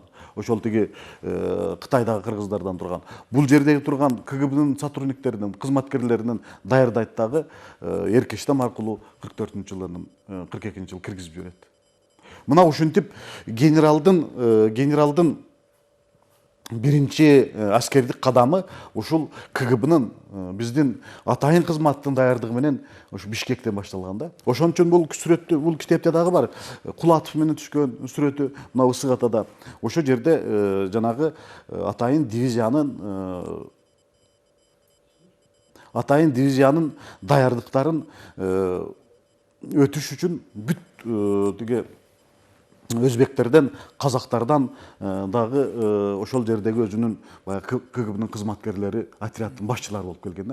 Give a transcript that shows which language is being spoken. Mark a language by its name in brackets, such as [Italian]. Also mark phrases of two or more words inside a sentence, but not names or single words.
[Kyrgyz] Ошол тиги Кытайдагы кыргыздардан турган. Бул жердеги турган КГБнын сотрудниктеринен, кызматкерлеринен даярдайт дагы Эркештам аркылуу 44-жылдын 42-жылы киргизип жиберет. Мына ушинтип генералдын биринчи аскердик кадамы ушул КГБ'нын биздин атайын кызматтын даярдыгы менен ушу Бишкектен башталган да. Ошон үчүн бул сүрөттү, бул китепте дагы бар. Кулатов менен түшкөн сүрөтү мына Ысык Атада. Ошол жерде жанагы атайын дивизиянын даярдыктарын өтүш үчүн бүт тиги өзбектерден, казактардан дагы ошол жердеги өзүнүн КГБ'нын кызматкерлери, отряддын башчылары болуп келген да.